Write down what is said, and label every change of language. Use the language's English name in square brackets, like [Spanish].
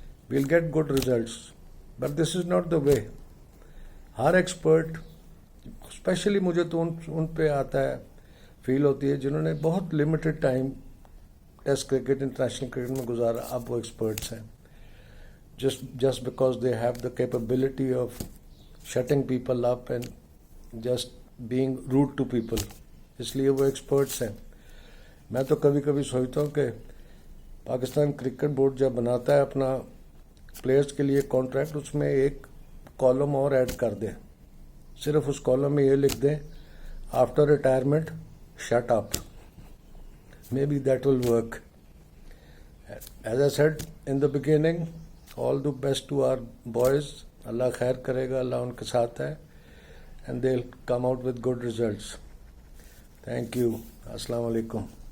[English] We'll get good results but this is not the way. [Urdu] Hare expert especially مجھے تو ان پہ آتا ہے فیل ہوتی ہے جنہوں نے بہت limited time test cricket international cricket میں گزارا, اب وہ ایکسپرٹس ہیں. [English] just because they have the capability of shutting people up and just being rude to people, [Urdu] اس لیے وہ ایکسپرٹس ہیں. میں تو کبھی کبھی سوچتا ہوں کہ پاکستان کرکٹ بورڈ جب بناتا ہے اپنا پلیئرس کے لیے کانٹریکٹ, اس میں ایک کالم اور ایڈ کر دیں. صرف اس کالم میں یہ لکھ دیں [English] After retirement shut up. Maybe that will work. As I said in the beginning, all the best to our boys. [Urdu] اللہ خیر کرے گا, اللہ ان کے ساتھ ہے, [English] and they'll come out with good results. Thank you. Assalamu alaikum.